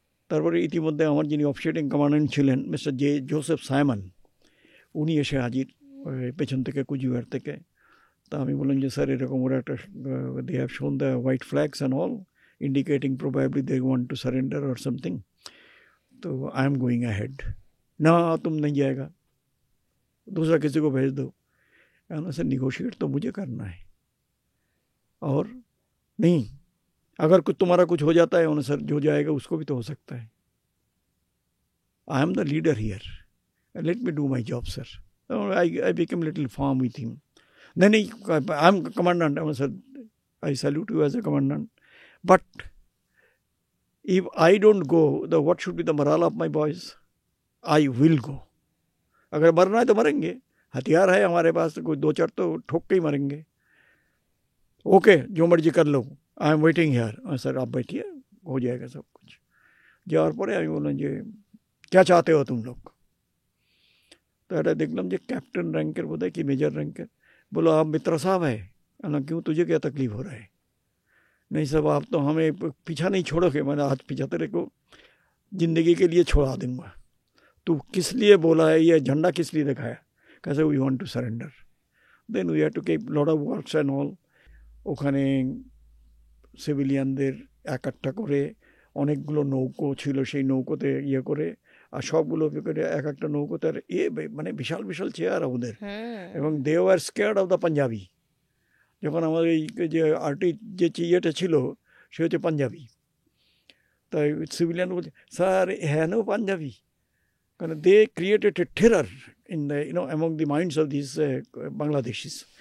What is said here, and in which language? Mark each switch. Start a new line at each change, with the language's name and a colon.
Bangla: তারপরে ইতিমধ্যে আমার যিনি অফিসারিং কমান্ডেন্ট ছিলেন মিস্টার জোসেফ সাইমন, উনি এসে হাজির পেছন থেকে কুচবিহার থেকে। তা আমি বললাম যে স্যার এরকম ওরা একটা
English: They have shown the white flags and all indicating probably they want to surrender or something. तो I am going ahead.
Hindi: ना तुम नहीं जाएगा, दूसरा किसी को भेज दो. सर निगोशिएट तो मुझे करना है, और नहीं अगर कुछ तुम्हारा कुछ हो जाता है सर जो जाएगा उसको भी तो हो सकता है.
English: I am the leader here, let me do my job sir. I become little form with him.
Hindi: नहीं
English: I am commandant. Sir I salute you as a commandant. But if I don't go, then what should be the morale of my boys? I will go.
Hindi: अगर मरना है तो मरेंगे, हथियार है हमारे पास, कोई 2-4 तो ठोक के ही मरेंगे. ओके जो मर्जी कर लो,
English: I am waiting here.
Hindi: Sir आप बैठिए, हो जाएगा सब कुछ.
Bangla: যাওয়ার পরে আমি বললাম যে
Hindi: क्या चाहते हो तुम लोग? तो
Bangla: এটা দেখলাম যে
Hindi: कैप्टन रैंकर बोला कि मेजर रैंकर. बोलो आप मित्रा साहब है. क्यों, तुझे क्या तकलीफ हो रहा है? नहीं साहब आप तो हमें पीछा नहीं छोड़ोगे. मैंने आज पीछा तेरे को ज़िंदगी के लिए छोड़ा दूंगा. तू किस लिए बोला है, ये झंडा किस लिए दिखाया? कैसे
English: We want to surrender. Then we had to keep lot of works and all.
Bangla: ওখানে সিভিলিয়ানদের একটা করে অনেকগুলো নৌকো ছিল, সেই নৌকোতে ইয়ে করে, আর সবগুলো করে এক একটা নৌকোতে আর মানে বিশাল বিশাল চেয়ার ওদের. এবং
English: They were scared of the Punjabi.
Bangla: যখন আমার এই যে আর্টি যে ইয়েটা ছিল সে হচ্ছে পাঞ্জাবি, তাই সিভিলিয়ান বলছে স্যার হ্যাঁ নো পাঞ্জাবি, কারণ
English: They created a terror in the among the minds of this Bangladeshis.